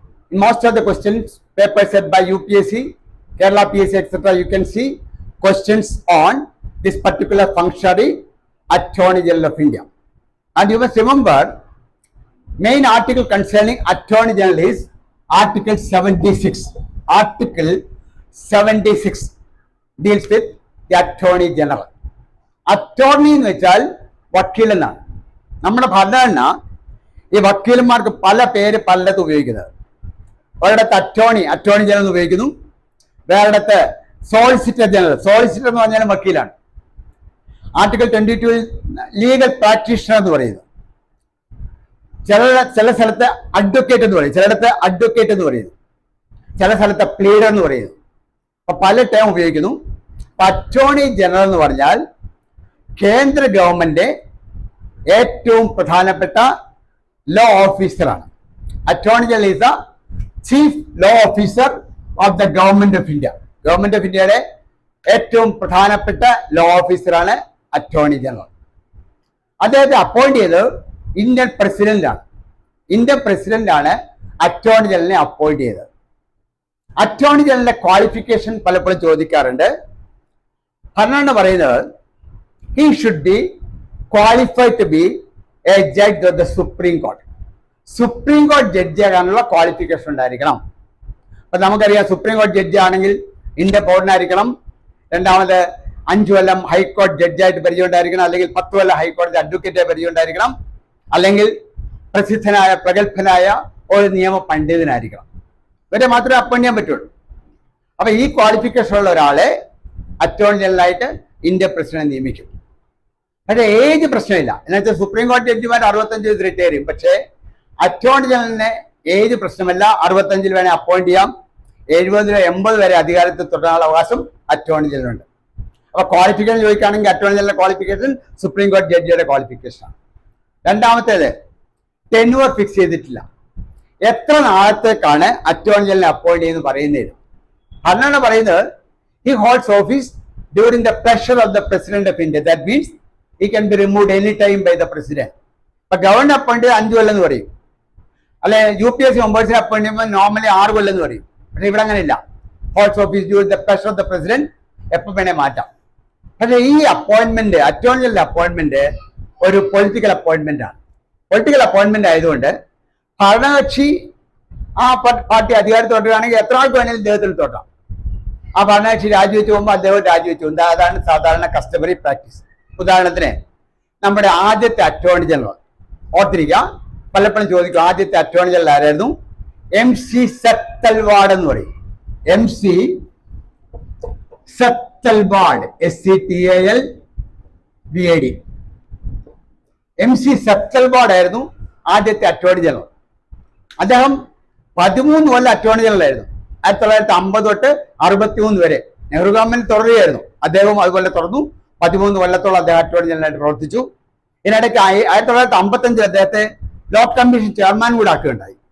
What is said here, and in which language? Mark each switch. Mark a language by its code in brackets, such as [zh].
[en] In most of the questions, papers set by UPSC, Kerala PSC, etc., you can see questions on this particular functionary, Attorney General of India. And you must remember, main article concerning Attorney General is Article 76. Article 76 deals with the Attorney General. [ml] Attorney എന്ന് വെച്ചാൽ വക്കീൽ എന്നാണ്. നമ്മുടെ ഭരണഘടന ഈ വക്കീലന്മാർക്ക് പല പേര് പലയിടത്ത് ഉപയോഗിക്കുന്നത്. ഒരിടത്ത് അറ്റോർണി ജനറൽ എന്ന് ഉപയോഗിക്കുന്നു, വേറെടുത്ത് സോളിസിറ്റർ ജനറൽ. സോളിസിറ്റർ എന്ന് പറഞ്ഞാൽ വക്കീലാണ്. ആർട്ടിക്കിൾ 22 ലീഗൽ പ്രാക്ടീഷണർ എന്ന് പറയുന്നു. ചില സ്ഥലത്ത് അഡ്വക്കേറ്റ് എന്ന് പറയും, ചിലയിടത്ത് അഡ്വക്കേറ്റ് എന്ന് പറയുന്നു, ചില സ്ഥലത്ത് പ്ലീഡർ എന്ന് പറയുന്നു. അപ്പൊ പല ടൈം ഉപയോഗിക്കുന്നു. അറ്റോർണി ജനറൽ എന്ന് പറഞ്ഞാൽ കേന്ദ്ര ഗവൺമെന്റ് ഏറ്റവും പ്രധാനപ്പെട്ട ലോ ഓഫീസറാണ്. [en] Attorney general is the chief law officer of the government of India. [ml] Government of ഇന്ത്യയുടെ ഏറ്റവും പ്രധാനപ്പെട്ട ലോ ഓഫീസറാണ് അറ്റോർണി ജനറൽ. അദ്ദേഹത്തെ അപ്പോയിന്റ് ചെയ്തത് ഇന്ത്യൻ പ്രസിഡന്റാണ്. ഇന്ത്യൻ പ്രസിഡന്റാണ് അറ്റോർണി ജനറലിനെ അപ്പോയിന്റ് ചെയ്തത്. അറ്റോർണി ജനറലിന്റെ ക്വാളിഫിക്കേഷൻ പലപ്പോഴും ചോദിക്കാറുണ്ട്. ഭരണഘടന പറയുന്നത് [en] he should be qualified to be a judge of the Supreme Court. [ml] Supreme കോടതി ജഡ്ജി ആകാനുള്ള ക്വാളിഫിക്കേഷൻ ഉണ്ടായിരിക്കണം. അപ്പൊ നമുക്കറിയാം, സുപ്രീം കോടതി ജഡ്ജി ആണെങ്കിൽ ഇന്ത്യ പൗരനായിരിക്കണം, രണ്ടാമത് 5 കൊല്ലം ഹൈക്കോടതി ജഡ്ജിയായിട്ട് പരിചയം ഉണ്ടായിരിക്കണം, അല്ലെങ്കിൽ 10 കൊല്ലം ഹൈക്കോടതി അഡ്വക്കേറ്റായി പരിചയം ഉണ്ടായിരിക്കണം, അല്ലെങ്കിൽ പ്രസിദ്ധനായ പ്രഗത്ഭനായ ഒരു നിയമ പണ്ഡിതനായിരിക്കണം. ഇവരെ മാത്രമേ അപ്പോയിന്റ് ചെയ്യാൻ പറ്റുള്ളൂ. അപ്പൊ ഈ ക്വാളിഫിക്കേഷൻ ഉള്ള ഒരാളെ അറ്റോർണി ജനറലായിട്ട് ഇന്ത്യ പ്രസിഡന്റ് നിയമിക്കും. പക്ഷേ ഏജ് പ്രശ്നമില്ല. എന്നുവെച്ചാൽ സുപ്രീം കോടതി ജഡ്ജിമാർ 65 വയസ്സ് റിട്ടയർ ചെയ്യും. പക്ഷേ അറ്റോർണി ജനറലിന് ഏജ് പ്രശ്നമല്ല. 65 വേണേൽ അപ്പോയിന്റ് ചെയ്യാം. 70 80 വരെ അധികാരത്തിൽ തുടരാനുള്ള അവകാശം അറ്റോർണി ജനറലുണ്ട്. അപ്പൊ ക്വാളിഫിക്കേഷൻ ചോദിക്കുകയാണെങ്കിൽ അറ്റോർണി ജനറൽ ക്വാളിഫിക്കേഷൻ സുപ്രീം കോടതി ജഡ്ജിയുടെ ക്വാളിഫിക്കേഷനാണ്. രണ്ടാമത്തേത് ടെന്യൂർ ഫിക്സ് ചെയ്തിട്ടില്ല. എത്ര നാളത്തേക്കാണ് അറ്റോർണി ജനറലിനെ അപ്പോയിന്റ് ചെയ്യുന്നത് പറയുന്നത്. ഭരണഘടന പറയുന്നത് [en] he holds office during the pleasure of the President of India. That means he can be removed any time by the President. [ml] ഇപ്പൊ ഗവർണർ അപ്പോയിന്റ് ചെയ്ത് 5 കൊല്ലം എന്ന് പറയും, അല്ലെ UPSC മെമ്പേഴ്സിനെ അപ്പോയിന്റ് ചെയ്യുമ്പോൾ നോർമലി 6 കൊല്ലം എന്ന് പറയും. പക്ഷെ ഇവിടെ അങ്ങനെയില്ല. [en] holds office during the pleasure of the president, [ml] എപ്പോൾ വേണേ മാറ്റാം. പക്ഷെ ഈ അപ്പോയിന്റ്മെന്റ്, അറ്റോർണി ജനറൽ അപ്പോയിന്റ്മെന്റ് ഒരു പൊളിറ്റിക്കൽ അപ്പോയിന്റ്മെന്റ് ആണ്. പൊളിറ്റിക്കൽ അപ്പോയിന്റ്മെന്റ് ആയതുകൊണ്ട് ഭരണകക്ഷി ആ പാർട്ടി അധികാരത്തിൽ തുടരുകയാണെങ്കിൽ എത്ര ആൾക്ക് വേണമെങ്കിലും ഇദ്ദേഹത്തിൽ തൊട്ടാം. ആ ഭരണകക്ഷി രാജിവെച്ച് പോകുമ്പോൾ അദ്ദേഹം രാജിവെച്ചു. അതാണ് സാധാരണ കസ്റ്റമറി പ്രാക്ടീസ്. ഉദാഹരണത്തിന് നമ്മുടെ ആദ്യത്തെ അറ്റോർണി ജനറൽ ഓർത്തിരിക്കുക, പലപ്പോഴും ചോദിക്കും ആദ്യത്തെ അറ്റോർണി ജനറൽ ആരായിരുന്നു. MC സത്തൽവാഡ് എന്ന് പറയും. MC സത്തൽവാഡ്, SCTALVAD. MC സത്തൽവാഡ് ആയിരുന്നു ആദ്യത്തെ അറ്റോർണി ജനറൽ. അദ്ദേഹം 13 കൊല്ലം അറ്റോർണി ജനറൽ ആയിരുന്നു. 1950 തൊട്ട് 63 വരെ നെഹ്റു ഗവൺമെന്റ് തുടരുകയായിരുന്നു. അദ്ദേഹവും അതുപോലെ തുടർന്നു. 13 കൊല്ലത്തോളം അദ്ദേഹം അറ്റോർണി ജനറലായിട്ട് പ്രവർത്തിച്ചു. ഇതിനിടയ്ക്ക് 1955 അദ്ദേഹത്തെ ലോ കമ്മീഷൻ ചെയർമാൻ കൂടെ ആക്കുകയുണ്ടായി.